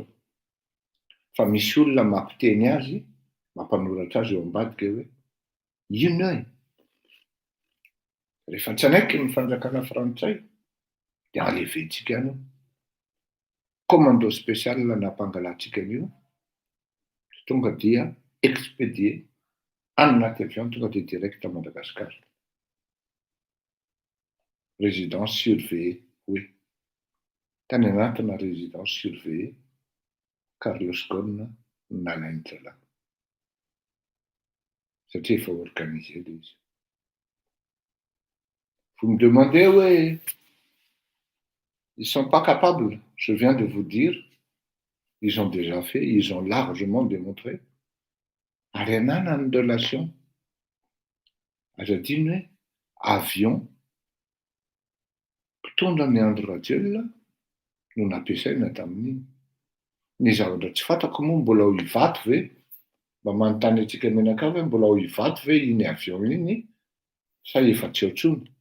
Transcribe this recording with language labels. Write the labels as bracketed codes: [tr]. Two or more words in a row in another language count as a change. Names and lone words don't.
[mg] Fa misy olona mampiteny azy, mampanoratra azy eo ambadika hoe ino e? Rehefa tsanaiky ny fanjakana frantsay dia aleventsika any. [fr] Commando spécial [mg] nampangalantsika an'io tonga dia expédié anaty avion tonga dia [fr] direct à Madagascar. Résidence surveillée, oui. [mg] Tany anatina [fr] résidence surveillée, [mg] Carlos Ghosn nalainy dralahy. Satria efa organisé le izy. [fr] Vous me demandez, oui, ils ne sont pas capables. Je viens de vous dire, ils ont déjà fait, ils ont largement démontré. Ariana une relation. [mg] Aza adino hoe avion mpitondra ny androrajelona no nampiasaina tamin'iny. Ny zavatra tsy fantako moa mbola ho hivato ve? Mba manontany antsika menakavy hoe mbola ho hivato ve iny avion iny sa efa tsy ao intsony?